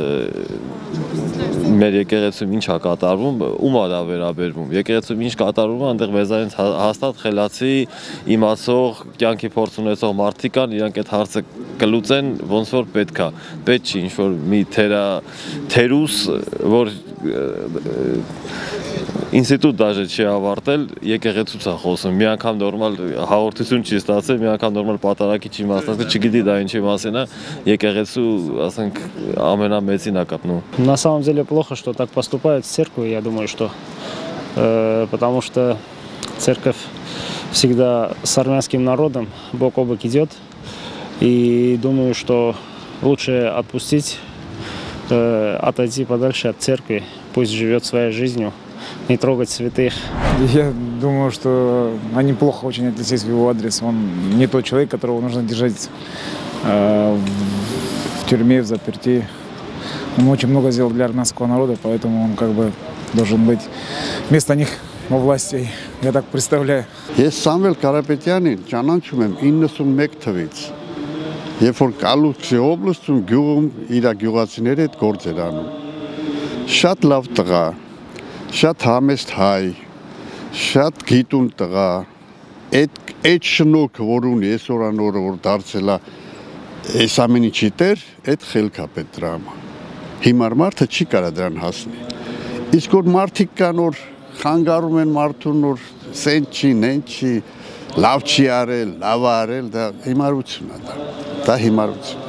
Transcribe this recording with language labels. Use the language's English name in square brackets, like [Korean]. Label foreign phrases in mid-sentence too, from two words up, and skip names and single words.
[Armenian] մեր եկեղեցում ինչ է կատարվում, ում է դա վերաբերվում, եկեղեցում ինչ կատարվում է, այնտեղ մեզանից հաստատ խելացի, իմացող, կյանքի փորձ ունեցող մարդիկ կան, իրանք այդ հարցը կլուծեն ոնց որ պետք է, պետք չի ինչ որ մի թերուս, որ ինստիտուտ դաժե չի ավարտել, եկեղեցուց է խոսում, մի անգամ նորմալ հաղորդություն չի ստացել, մի անգամ նորմալ պատարագի չի մասնակցել, չգիտի դա ինչի մասին է, եկեղեցու, ասենք, ամենամեծին է կապնում։ [Russian] На самом деле плохо, что так поступает с церковью, я думаю, что потому что церковь всегда с армянским народом бок о бок идет, и думаю, что лучше отпустить, отойти подальше от церкви, пусть живет своей жизнью, не трогать святых. Я думаю, что они плохо очень отнеслись в его адрес. Он не тот человек, которого нужно держать в тюрьме, в заперти. Он очень много сделал для армянского народа, поэтому он как бы должен быть вместо них во власти. Я так представляю. [Armenian] Ես Սամվել Կարապետյանին ճանաչում եմ 91 թվից։ Երբ որ Կալուծքի օբլաստում գյուղում իր գյուղացիների հետ գործ էր անում։ Շատ լավ տղա, շատ համեստ հայ, շատ գիտուն տղա, այդ շնորհքը, որ ունի այսօր անորը որ դարձել է այս ամեն ինչի տեր, այդ խելքա պետք դրա համար։ Հիմար մարդը չի կարա դրան հասնի։ Իսկ որ մարդիկ կան որ խանգարում են մարդուն որ սեն չի, նեն չի, լավ չի արել, լավ արել, դա հիմարություն է դա հիմարություն։